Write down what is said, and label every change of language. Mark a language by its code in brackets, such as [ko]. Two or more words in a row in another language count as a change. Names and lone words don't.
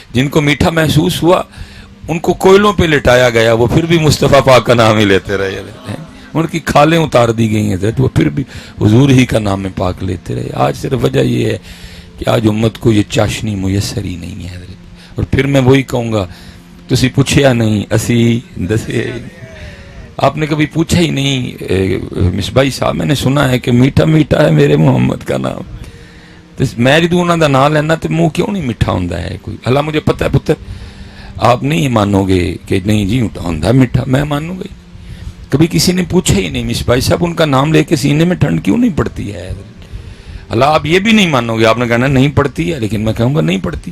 [ur] جن کو میٹھا محسوس ہوا ان کو کوئلوں پہ لٹایا گیا، وہ پھر بھی مصطفیٰ پاک کا نام ہی لیتے رہے، ان کی کھالیں اتار دی گئی ہیں وہ پھر بھی حضور ہی کا نام پاک لیتے رہے۔ آج صرف وجہ یہ ہے کہ آج امت کو یہ چاشنی میسر ہی نہیں ہے۔ اور پھر میں وہی کہوں گا، [pa] تسی پوچھیا نہیں اسی دسے، [ur] آپ نے کبھی پوچھا ہی نہیں مصباحی صاحب میں نے سنا ہے کہ میٹھا میٹھا ہے میرے محمد کا نام، [pa] میں جدوں انہاں دا نام لینا تو منہ کیوں نہیں میٹھا ہوندا ہے کوئی؟ [ur] اللہ مجھے پتہ ہے پتر آپ نہیں مانو گے کہ نہیں [pa] جی ہوندا میٹھا، [ur] میں مانوں گا۔ کبھی کسی نے پوچھا ہی نہیں مصباحی صاحب ان کا نام لے کے سینے میں ٹھنڈ کیوں نہیں پڑتی ہے؟ اللہ آپ یہ بھی نہیں مانو گے، آپ نے کہنا نہیں پڑتی ہے، لیکن میں کہوں گا نہیں پڑتی۔